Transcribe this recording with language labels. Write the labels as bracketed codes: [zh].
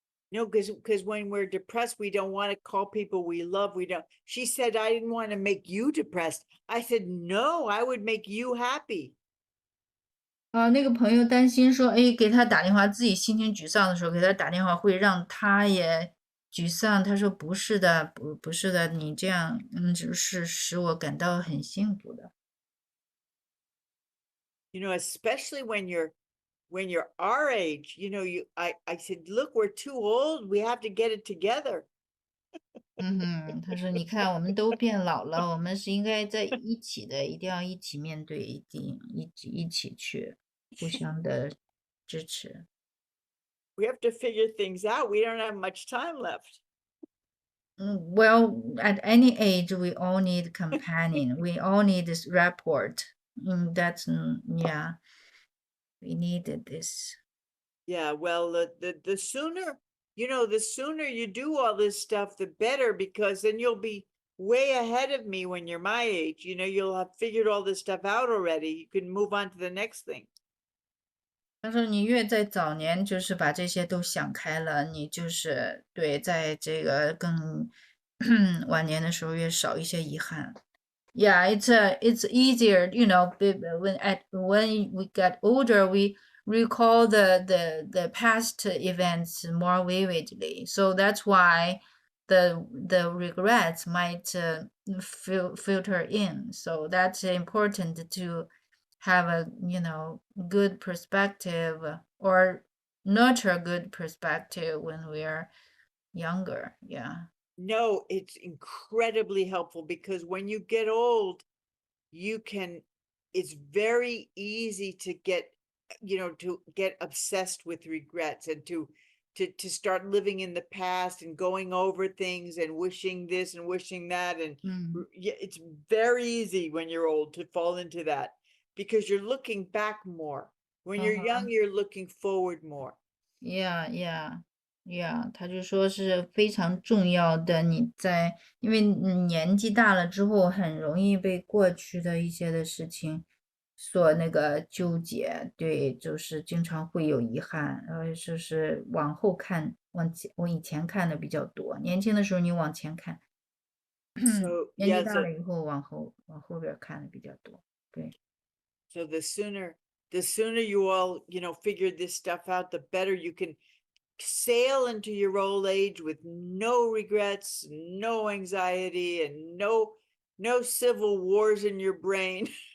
[en] No, because when we're depressed, we don't want to call people we love. We don't. She said, I didn't want to make you depressed. I said, no, I would make you happy. [zh] 那个朋友担心说，哎，给他打电话，自己心情沮丧的时候给他打电话，会让他也沮丧。他说不是的，不是的，你这样，就是使我感到很幸福的。 [en] Especially when you're our age, I said, look, we're too old. We have to get it together. [zh] 嗯哼，他说你看，我们都变老了，我们是应该在一起的，一定要一起面对，一起去互相的支持。 [en] We have to figure things out. We don't have much time left. Well, at any age, we all need companion. We all need this rapport. Yeah, we needed this. Yeah, well, the sooner, the sooner you do all this stuff, the better, because then you'll be way ahead of me when you're my age. You'll have figured all this stuff out already. You can move on to the next thing. [zh] 他说你越在早年就是把这些都想开了，你就是对，在这个更晚年的时候越少一些遗憾。 [en] Yeah, it's easier, when we get older, we recall the past events more vividly. So that's why the regrets might filter in. So that's important to have a good perspective or nurture a good perspective when we are younger. Yeah. No, it's incredibly helpful because when you get old, it's very easy to get, to get obsessed with regrets and to start living in the past and going over things and wishing this and wishing that. And yeah, it's very easy when you're old to fall into that because you're looking back more. When you're young, you're looking forward more. Yeah, yeah, yeah， [zh] 他就说是非常重要的。因为你年纪大了之后，很容易被过去的一些的事情所那个纠结，对，就是经常会有遗憾，就是往后看，往以前看的比较多。年轻的时候你往前看， So 年纪 yeah, 大了以后往后边看的比较多。对， [en] so the sooner you all, figure this stuff out, the better you can sail into your old age with no regrets, no anxiety, and no civil wars in your brain.